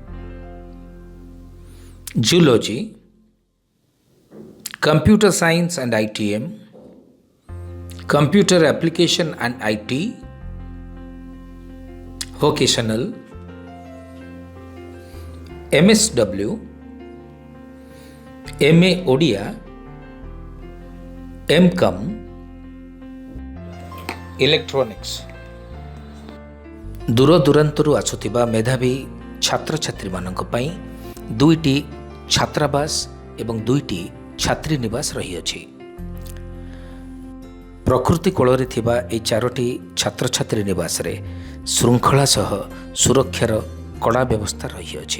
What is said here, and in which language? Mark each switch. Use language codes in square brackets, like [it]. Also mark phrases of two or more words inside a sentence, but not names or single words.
[en] zoology, computer science and ITM, computer application and IT, vocational, MSW, MA Odia, MCOM, electronics। [or] ଦୂରଦୂରାନ୍ତରୁ ଆସୁଥିବା ମେଧାବୀ ଛାତ୍ରଛାତ୍ରୀମାନଙ୍କ ପାଇଁ 2ଟି ଛାତ୍ରାବାସ ଏବଂ 2ଟି ଛାତ୍ରୀ ନିବାସ ରହିଅଛି। ପ୍ରକୃତି କୋଳରେ ଥିବା ଏହି 4ଟି ଛାତ୍ରଛାତ୍ରୀ ନିବାସରେ ଶୃଙ୍ଖଳା ସହ ସୁରକ୍ଷାର କଡ଼ା ବ୍ୟବସ୍ଥା ରହିଅଛି।